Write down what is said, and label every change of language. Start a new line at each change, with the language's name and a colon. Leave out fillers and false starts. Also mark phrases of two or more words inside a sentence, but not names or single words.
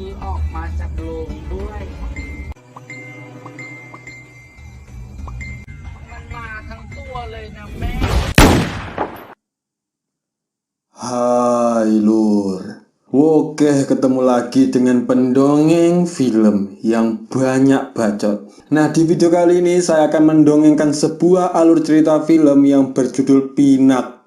Thai: มาจากโรงด้วยมันมาทั้งตัวเลยนะแม่
Indonesian: Hai Lur. Oke, ketemu lagi dengan pendongeng film yang banyak bacot. Nah, di video kali ini saya akan mendongengkan sebuah alur cerita film yang berjudul Pinak.